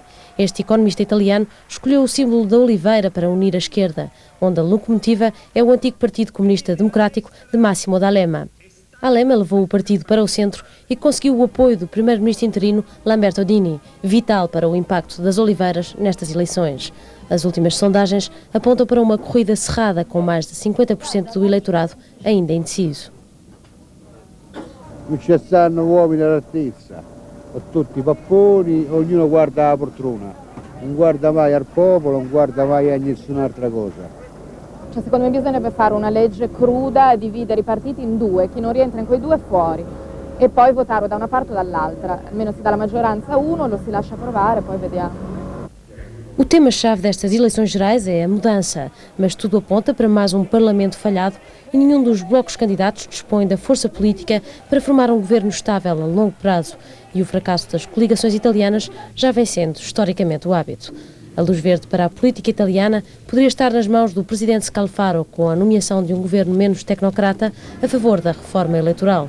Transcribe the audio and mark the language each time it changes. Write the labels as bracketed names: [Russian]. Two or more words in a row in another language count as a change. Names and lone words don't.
[Portuguese] Este economista italiano escolheu o símbolo da oliveira para unir a esquerda, onde a locomotiva é o antigo Partido Comunista Democrático de Massimo D'Alema. D'Alema levou o partido para o centro e conseguiu o apoio do primeiro-ministro interino Lamberto Dini, vital para o impacto das oliveiras nestas eleições. As últimas sondagens apontam para uma corrida cerrada com mais de 50% do eleitorado ainda indeciso. [Italian] Non ci stanno uomini all'altezza, o tutti papponi, ognuno guarda la poltrona, non guarda mai al popolo, non guarda mai a nessun'altra cosa. Cioè, secondo me bisognerebbe fare una legge cruda, dividere i partiti in due, chi non rientra in quei due fuori, e poi votarlo da una parte o dall'altra. Almeno si dà la maggioranza a uno, lo si lascia provare, poi vediamo. [Portuguese] O tema-chave destas eleições gerais é a mudança, mas tudo aponta para mais um Parlamento falhado e nenhum dos blocos candidatos dispõe da força política para formar um governo estável a longo prazo, e o fracasso das coligações italianas já vem sendo historicamente o hábito. A luz verde para a política italiana poderia estar nas mãos do presidente Scalfaro, com a nomeação de um governo menos tecnocrata a favor da reforma eleitoral.